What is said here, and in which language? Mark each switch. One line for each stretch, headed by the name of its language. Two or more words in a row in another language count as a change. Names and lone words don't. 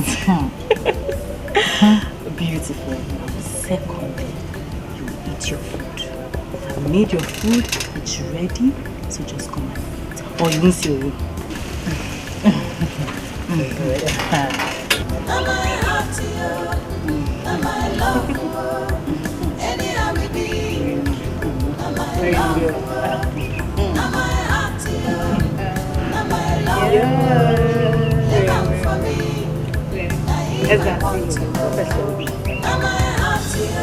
English: Beautiful. Secondly, you eat your food. I've made your food, it's ready, so just come and eat. Or you won't see your Am I hot to you? Am I love you? Anyhow we be. Am I love you? Am I hot to you? Am I love you? Look out for me. Am I hot to you?